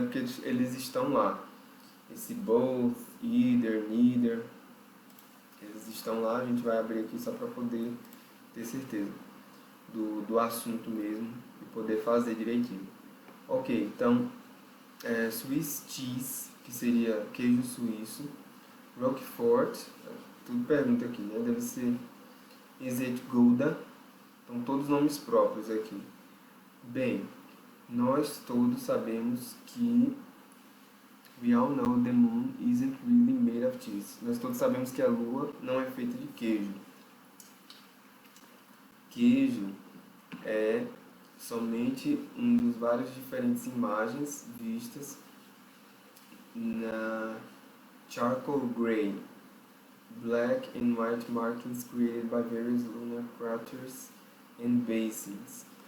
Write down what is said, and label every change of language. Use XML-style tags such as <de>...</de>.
<pt>Porque eles estão lá. Esse both, either, neither, eles estão lá. A gente vai abrir aqui só para poder ter certeza do assunto mesmo e poder fazer direitinho. Ok, então, Swiss cheese, que seria queijo suíço, Roquefort, tudo pergunta aqui, né? Deve ser</pt> <en>Is it Gouda?</en> <pt>Então, todos nomes próprios aqui. Bem, nós todos sabemos que</pt> <en>we all know the moon isn't really made of cheese.</en> <pt>Nós todos sabemos que a lua não é feita de queijo. Queijo é somente um dos várias diferentes imagens vistas na</pt> <en>charcoal gray, black and white markings created by various lunar craters and basins.</en>